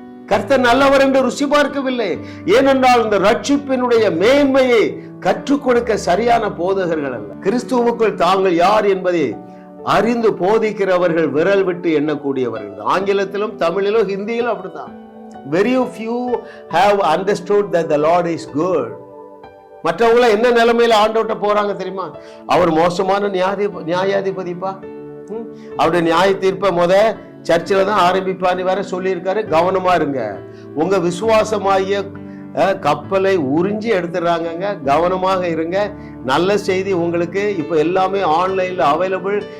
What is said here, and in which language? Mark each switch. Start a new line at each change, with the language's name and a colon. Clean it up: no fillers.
Tamil: கர்த்தர் நல்லவர் என்று ருசி பார்க்கவில்லை. ஏனென்றால் இந்த ரட்சிப்பினுடைய மேன்மையை கற்றுக் கொடுக்க சரியான போதகர்கள் அல்ல. கிறிஸ்துவுக்குள் தாங்கள் யார் என்பதை அறிந்து போதிக்கிறவர்கள் விரல் விட்டு எண்ணக்கூடியவர்கள். ஆங்கிலத்திலும் தமிழிலும் ஹிந்தியிலும் அப்படித்தான்.
English: Very few have understood that the Lord is good.
Tamil: மற்றவங்கள என்ன நிலைமையில ஆண்டவர்ட்ட போறாங்க தெரியுமா? அவர் மோசமான நியாயாதிபதிப்பா, அவருடைய நியாய தீர்ப்பை சர்ச்சில் தான் ஆரம்பிப்பான்னு வேற சொல்லியிருக்காரு. கவனமா இருங்க. உங்க விசுவாசமாகிய கப்பலை உறிஞ்சி எடுத்துடுறாங்க. கவனமாக இருங்க. நல்ல செய்தி உங்களுக்கு இப்ப எல்லாமே ஆன்லைன்ல அவைலபிள்.